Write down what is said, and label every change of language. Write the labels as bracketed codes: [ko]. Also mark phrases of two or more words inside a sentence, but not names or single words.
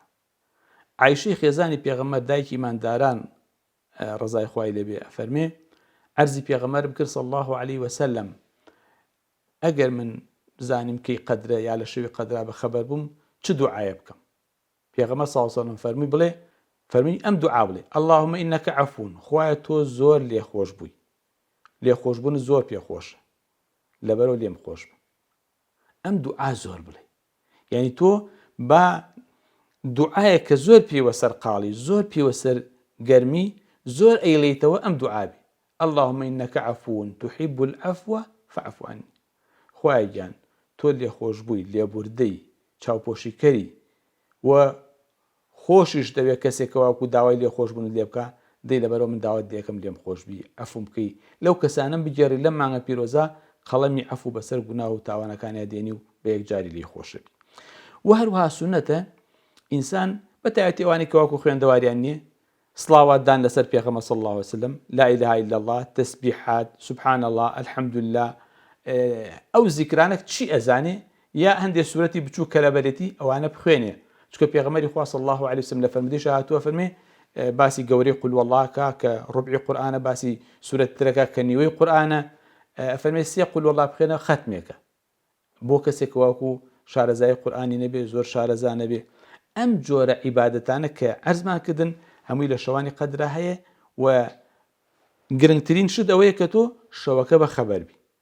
[ckb] عایشەی خێزانی پێغەمبەر دایکی ئیمانداران ڕەزای خوای لێبێ ئەفەرمێ عەرزی پێغەمبەرم کرد [ar] صلی الله علیه وسلم [ckb] ئەگەر من بزانیم کەی قەدرە یا لە شەوی قەدرا بەخەبەر بووم چ دوعایە بکەم؟ پێغەمبەر [ar] صلی الله علیه وسلم [ckb] فەرمووی بڵێ فەرمی ئەم دوعا بڵێ [ar] اللهم إنك [ckb] عفو خوایە تۆ زۆر لێخۆش بووی لێخۆشبوون زۆر پێخۆشە لەبەرەوە لێم خۆش بە ئەم دوعا زۆر بڵێ یعنی تۆ با دوعایە کە زۆر پێوە سەرقاڵی زۆر پێوە سەر گەرمی زۆر ئەیڵێیتەوە ئەم دوعابی [ar] اللهم إنك عفو تحب العفو فاعف عني [ckb] خوایە گیان تۆ لێخۆش بووی لێبوردەی چاوپۆشیکەری و خۆشیش دەوێت کەسێکە واکو داوای لێخۆشبوون لێ بکە دەی لەبەرەوە من داوات دەکەم لێم خۆشببی ئەفوم بکەی لەو کەسانم بگێڕی لەم مانگە پیرۆزە قەڵەمی عەفو بەسەر گوناه و تاوانەکانیان دێنی و بە یەکجاری لێی خۆشبی و هەروەها سونەتە ئینسان بەتایبەتی ئەوانەی کە واکو خوێندەواریان نییە سڵاواتدان لەسەر پێغەمبەر [ar] صلی الله عليه وسلم لا إله إلا الله تسبيحات سبحان الله الحمد لله [ckb] ئەو زیکرانە چی ئەزانێ یا هەندێک سورەتی بچوو کەلەبەرێتی ئەوانە بخوێنێ چکە پێغەمبەری خوا [ar] صلی الله عليه وسلم [ckb] لە فەرمودەیشە هاتووە فەرمێ باسی گەورەی قول واللهکە کە ڕوبعی قورئانە باسی سورەت ترەکە کە نیوەی قورئانە فەرمێ سێ قول والله بخوێنە ختمێکە بۆ کەسێک واکو شارەزای قورئانی نەبێ زۆر شارەزا نەبێ ئەم جۆرە عیبادەتانە کە عەرزمان کردن هەمووی لە شەوانی قەدرا هەیە و گرنگترین شت ئەوەیە کە تۆ شەوەکە بە خەبەر بی